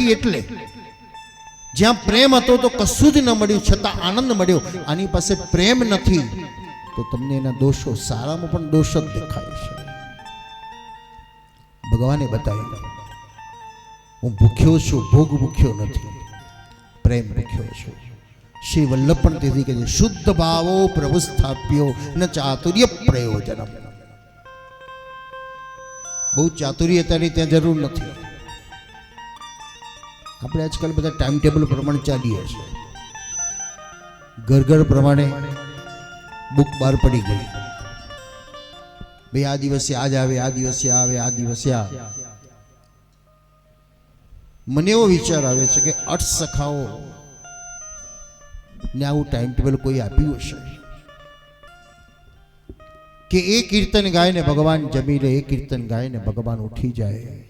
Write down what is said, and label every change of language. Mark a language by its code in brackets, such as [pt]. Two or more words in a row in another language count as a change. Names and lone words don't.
[gu] એટલે જ્યાં પ્રેમ હતો તો કશું જ ન મળ્યું, છતાં આનંદ મળ્યો। આની પાસે પ્રેમ નથી તો તમને એના દોષો, સારામાં પણ દોષ જ દેખાય છે। ભગવાને બતાવ્યું, હું ભૂખ્યો છું, ભોગ ભૂખ્યો નથી, પ્રેમ રાખ્યો છો। શ્રી વલ્લભ પણ તેથી કહે, [sa] शुद्ध भावो प्रभु स्थाप्यो न चातुर्य प्रयोजन। [gu] બહુ ચાતુર્યતાની ત્યાં જરૂર નહીં। આપણે આજકાલ બધા ટાઈમ ટેબલ પ્રમાણે ચાલીએ છીએ। ઘર ઘર પ્રમાણે બુક બહાર પડી ગઈ, ભાઈ આ દિવસે આજ આવે, આ દિવસે આવે, આ દિવસે આ। મને એવો વિચાર આવે છે કે અઠ સખાઓ ને આવું ટાઈમ ટેબલ કોઈ આપ્યું હશે કે એ કીર્તન ગાયને ભગવાન જમી લે, એ કીર્તન ગાયને ભગવાન ઉઠી જાય।